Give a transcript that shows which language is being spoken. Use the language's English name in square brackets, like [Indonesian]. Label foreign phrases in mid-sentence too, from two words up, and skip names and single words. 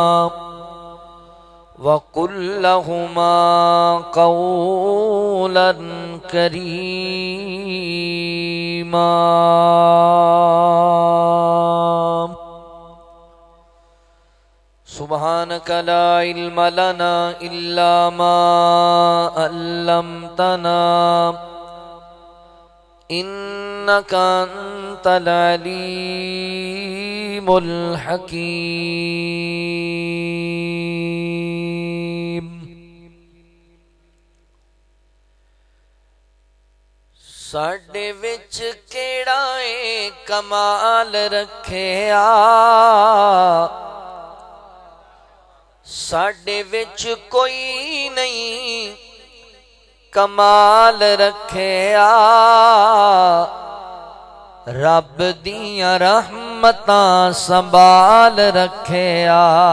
[Arabic] وقل لهما قولا كريما سبحانك لا علم لنا إلا ما علمتنا إنك أنت العليم [Punjabi] الحكيم ساڈے وچ کیڑا اے کمال رکھیا ساڈے وچ کوئی نہیں کمال رکھیا رب دیاں رحمتاں سنبھال رکھیا